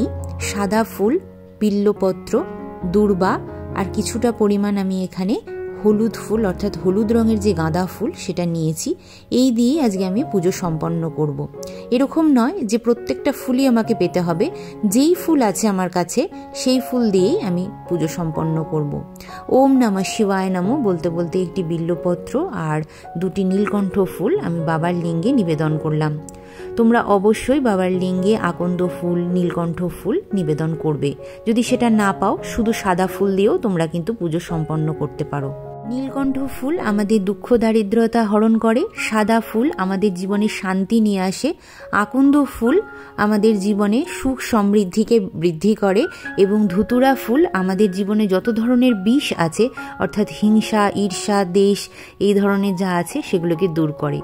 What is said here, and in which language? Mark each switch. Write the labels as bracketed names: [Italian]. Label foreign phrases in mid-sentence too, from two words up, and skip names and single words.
[Bangla] সাদা ফুল, বিল্লপত্র, দূর্বা আর কিছুটা পরিমাণ আমি এখানে হলুদ ফুল অর্থাৎ হলুদ রঙের যে গাঁদা ফুল সেটা নিয়েছি। এই দিয়েই আজকে আমি পুজো সম্পন্ন করব। এরকম নয় যে প্রত্যেকটা ফুলই আমাকে পেতে হবে, যেই ফুল আছে আমার কাছে সেই ফুল দিয়েই আমি পুজো সম্পন্ন করব। ওম নমঃ শিবায় নমঃ বলতে বলতে একটি বিল্লপত্র আর দুটি নীলকণ্ঠ ফুল আমি বাবার লিঙ্গে নিবেদন করলাম। তোমরা অবশ্যই বাবার লিঙ্গে আকন্দ ফুল, নীলকণ্ঠ ফুল নিবেদন করবে। যদি সেটা না পাও, শুধু সাদা ফুল দিয়েও তোমরা কিন্তু পুজো সম্পন্ন করতে পারো। নীলকণ্ঠ ফুল আমাদের দুঃখ দারিদ্রতা হরণ করে, সাদা ফুল আমাদের জীবনে শান্তি নিয়ে আসে, আকন্দ ফুল আমাদের জীবনে সুখ সমৃদ্ধিকে বৃদ্ধি করে এবং ধুতুরা ফুল আমাদের জীবনে যত ধরনের বিষ আছে অর্থাৎ হিংসা, ঈর্ষা, দেশ এই ধরনের যা আছে সেগুলোকে দূর করে।